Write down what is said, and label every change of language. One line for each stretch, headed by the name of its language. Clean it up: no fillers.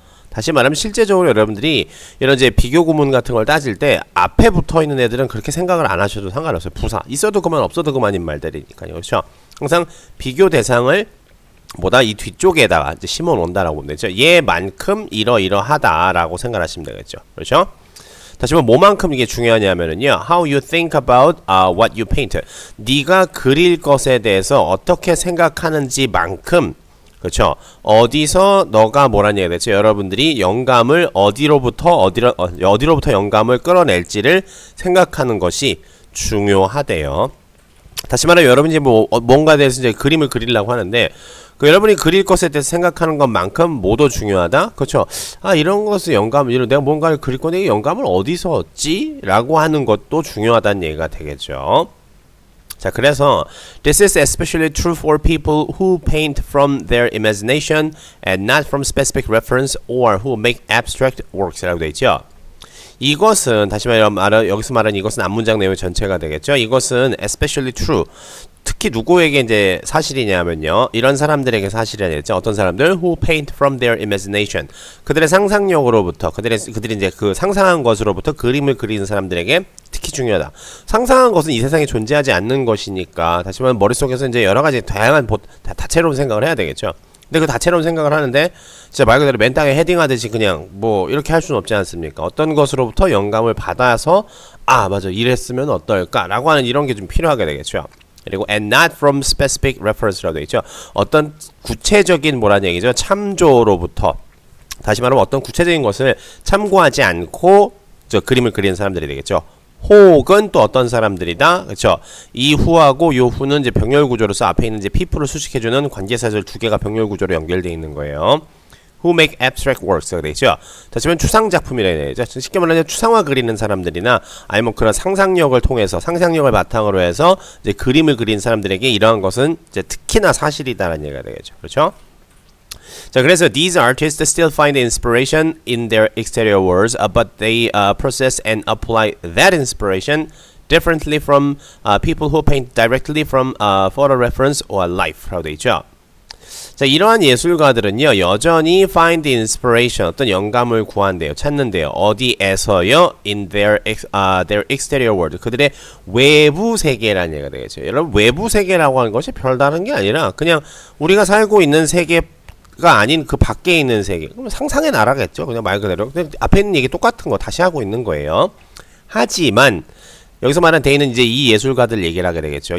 Korean: 다시 말하면 실제적으로 여러분들이 이런 이제 비교 구문 같은 걸 따질 때 앞에 붙어 있는 애들은 그렇게 생각을 안 하셔도 상관없어요. 부사. 있어도 그만 없어도 그만인 말들이니까요. 그렇죠? 항상 비교 대상을 뭐다? 이 뒤쪽에다가 이제 심어 놓는다라고 보면 되죠. 얘만큼 이러이러하다라고 생각하시면 되겠죠. 그렇죠? 다시 뭐만큼 이게 중요하냐면은요.
English: How you think about what you paint.
Korean: 네가 그릴 것에 대해서 어떻게 생각하는지만큼, 그렇죠? 어디서 너가 뭐라는 얘기가 되죠? 여러분들이 영감을 어디로부터 영감을 끌어낼지를 생각하는 것이 중요하대요. 다시 말하면 여러분이 이제 뭔가에 대해서 이제 그림을 그리려고 하는데 여러분이 그릴 것에 대해서 생각하는 것만큼 뭐도 중요하다? 그렇죠? 아, 이런 것을 내가 뭔가를 그릴 건데 영감을 어디서 얻지? 라고 하는 것도 중요하다는 얘기가 되겠죠. 자, 그래서
English: this is especially true for people who paint from their imagination and not from specific reference or who make abstract works라고 되어 있죠.
Korean: 이것은 다시 말하면 여기서 말하는 이것은 앞문장 내용 전체가 되겠죠. 이것은
English: especially true.
Korean: 특히 누구에게 이제 사실이냐면요. 이런 사람들에게 사실이라 했죠. 어떤 사람들?
English: Who paint from their imagination.
Korean: 그들의 상상력으로부터 그들이 이제 그 상상한 것으로부터 그림을 그리는 사람들에게 특히 중요하다. 상상한 것은 이 세상에 존재하지 않는 것이니까 다시 말하면 머릿속에서 이제 여러 가지 다양한 다채로운 생각을 해야 되겠죠. 근데 그 다채로운 생각을 하는데 진짜 말 그대로 맨 땅에 헤딩하듯이 그냥 뭐 이렇게 할 수는 없지 않습니까? 어떤 것으로부터 영감을 받아서 아 맞아 이랬으면 어떨까 라고 하는 이런 게 좀 필요하게 되겠죠. 그리고
English: and not from specific reference라고 되어 있죠.
Korean: 어떤 구체적인 뭐라는 얘기죠. 참조로부터 다시 말하면 어떤 구체적인 것을 참고하지 않고 저 그림을 그리는 사람들이 되겠죠. 혹은 또 어떤 사람들이다. 그렇죠? 이 후하고 요 후는 이제 병렬 구조로서 앞에 있는 이제 people을 수식해주는 관계사절 두 개가 병렬 구조로 연결되어 있는 거예요.
English: Who make abstract works가 되죠.
Korean: 다시 말하면 추상 작품이라는 얘기죠. 쉽게 말하면 추상화 그리는 사람들이나 아니면 그런 상상력을 통해서 상상력을 바탕으로 해서 이제 그림을 그리는 사람들에게 이러한 것은 이제 특히나 사실이다라는 얘기가 되겠죠. 그렇죠?
English: 자, 그래서 these artists still find inspiration in their exterior worlds, but they process and apply that inspiration differently from people who paint directly from photo reference or life.라고 되어 있죠.
Korean: 자, 이러한 예술가들은요, 여전히
English: find inspiration,
Korean: 어떤 영감을 구한대요, 찾는데요. 어디에서요?
English: In their exterior world.
Korean: 그들의 외부 세계라는 얘기가 되겠죠. 여러분, 외부 세계라고 하는 것이 별다른 게 아니라 그냥 우리가 살고 있는 세계 가 아닌 그 밖에 있는 세계. 그럼 상상의 나라겠죠. 그냥 말 그대로. 근데 앞에 있는 얘기 똑같은 거 다시 하고 있는 거예요. 하지만 여기서 말하는 데이는 이제 이 예술가들 얘기를 하게 되겠죠.